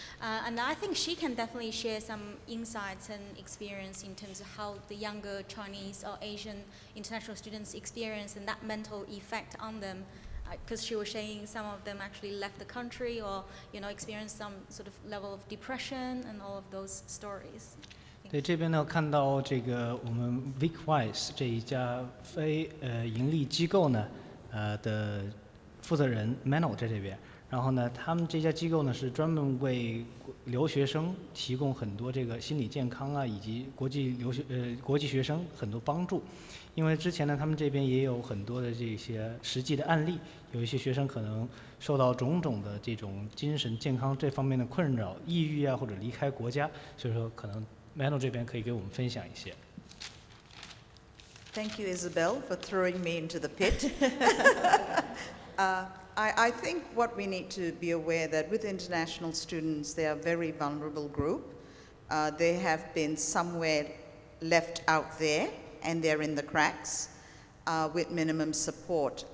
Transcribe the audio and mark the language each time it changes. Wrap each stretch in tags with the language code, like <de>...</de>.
<en>And I think she can definitely share some insights and experience in terms of how the younger Chinese or Asian international students experience and that mental effect on them. Because she was saying some of them actually left the country or, experienced some sort of level of depression and all of those stories.</en> <zh>对，这边呢看到这个我们 VicWise 这一家非盈利机构呢的负责人 Mano 在这边，然后呢他们这家机构呢是专门为留学生提供很多这个心理健康啊以及国际学生很多帮助。因为之前呢他们这边也有很多的这些实际的案例，有一些学生可能受到种种的这种精神健康这方面的困扰，抑郁啊或者离开国家，所以说可能 Mano 这边可以给我们分享一些。</zh> <en>Thank you, Isabel, for throwing me into the pit. I think what we need to be aware that with international students, they are a very vulnerable group. They have been somewhere left out there, and they're in the cracks with minimum support.</en>